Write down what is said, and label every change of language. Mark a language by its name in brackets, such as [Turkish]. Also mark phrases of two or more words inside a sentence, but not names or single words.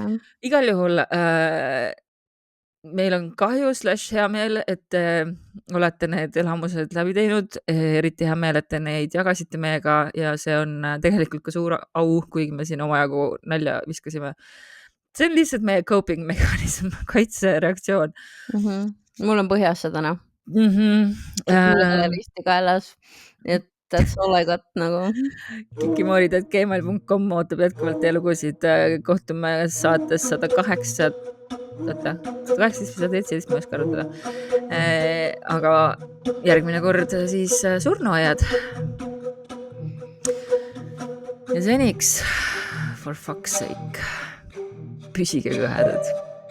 [Estonian] Igal juhul meil on kahju / hea meel, et olete need elamused läbi teinud, eriti hea meel, et te neid jagasite meiega ja see on tegelikult ka suur au, kuigi me siin omajagu nalja viskasime. See on lihtsalt meie coping mekanism, kaitsereaktsioon. Mul on põhjas täna. risti kaelas, et [English] that's all I got [Estonian] nagu. kikimoorid.gmail.com ootab jätkuvalt teie lugusid. Kohtume saates 108, 118 või 117, ma ei oska arutada. Aga järgmine kord siis surnuaiad. Ja seniks, [English] for fuck's sake, [Estonian] püsige kõhedad.